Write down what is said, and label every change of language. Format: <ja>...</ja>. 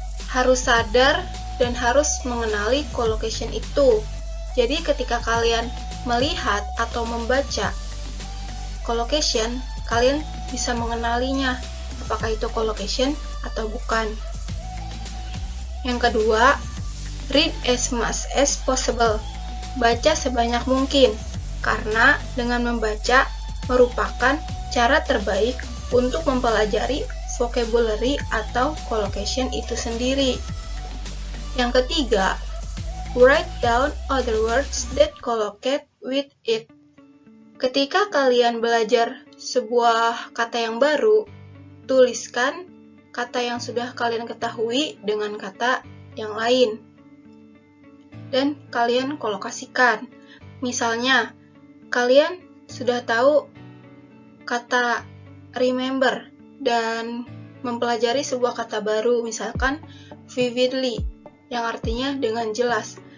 <id>Harus sadar dan harus mengenali collocation itu. Jadi ketika kalian melihat atau membaca collocation, kalian bisa mengenalinya, apakah itu collocation atau bukan. Yang kedua,</id> <en>read as much as possible.</en> <id>Baca sebanyak mungkin, karena dengan membaca merupakan cara terbaik untuk mempelajari vocabulary atau collocation itu sendiri. Yang ketiga,</id> <en>write down other words that collocate with it.</en> <id>Ketika kalian belajar sebuah kata yang baru, tuliskan kata yang sudah kalian ketahui dengan kata yang lain dan kalian kolokasikan. Misalnya, kalian sudah tahu kata remember dan mempelajari sebuah kata baru, misalkan vividly, yang artinya dengan jelas.</id>